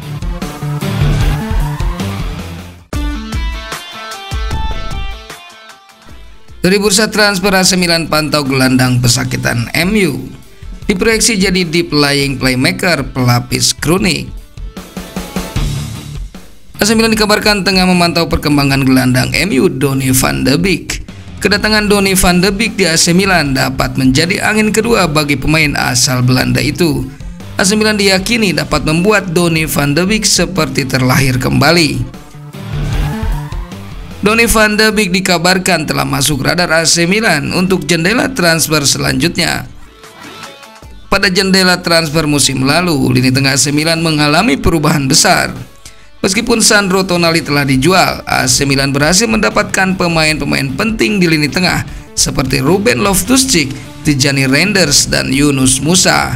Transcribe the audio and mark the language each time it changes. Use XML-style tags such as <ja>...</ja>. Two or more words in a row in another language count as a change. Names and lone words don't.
<id>Dari bursa transfer, AC Milan pantau gelandang pesakitan MU. Diproyeksi jadi</id> <en>deep lying playmaker</en> <id>pelapis Krunic. AC Milan dikabarkan tengah memantau perkembangan gelandang MU Donny van de Beek. Kedatangan Donny van de Beek di AC Milan dapat menjadi angin kedua bagi pemain asal Belanda itu. AC Milan diyakini dapat membuat Donny van de Beek seperti terlahir kembali. Donny van de Beek dikabarkan telah masuk radar AC Milan untuk jendela transfer selanjutnya. Pada jendela transfer musim lalu, lini tengah AC Milan mengalami perubahan besar. Meskipun Sandro Tonali telah dijual, AC Milan berhasil mendapatkan pemain-pemain penting di lini tengah seperti Ruben Loftus-Cheek, Tijjani Reinders, dan Yunus Musa.</id>